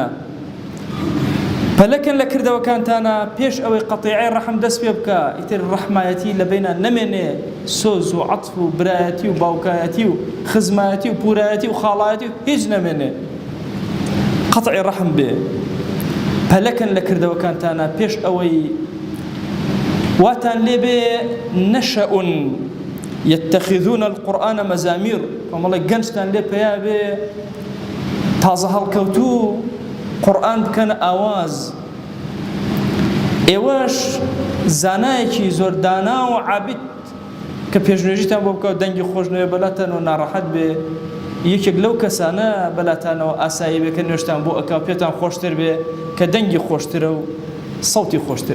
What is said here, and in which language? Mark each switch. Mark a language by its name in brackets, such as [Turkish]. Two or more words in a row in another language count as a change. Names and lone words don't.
[Central Kurdish] پەلەکەن لە کردەوەکانتانە پێش ئەوەی قەتیعەی ڕەحم دەست پێ بکە، ئیتر ڕەحمایەتی لە بینە نەمێنێ، سۆز و عەتف و برایەتی و باوکایەتی و خزمایەتی و پورایەتی و خاڵایەتی و هیچ نەمێنێ، قەتعی ڕەحم بێ. پەلەکەن لە کردەوەکانتانە پێش ئەوەی واتان لێبێ [Arabic] نەشەئون يتخذون القرآن مزامير، [Central Kurdish] کۆمەڵێک گەنجتان لێ پێیا بێ تازە هەڵکەوتوو قورآن بکەن ئاواز. ئێوەش زانایەکی زۆر دانا و عابد کە پێشنوێژیتان بۆ بکەوت دەنگی خۆشنەوێ بەلاتانەوە ناڕەحەت بێ، یەکێک لەو کەسانە بەلاتانەوە ئاسایی بێ کە نوێشتان بۆ ئەکا پێتان خۆشتر بێ کە دەنگی خۆشترە و سەوتی خۆشترە.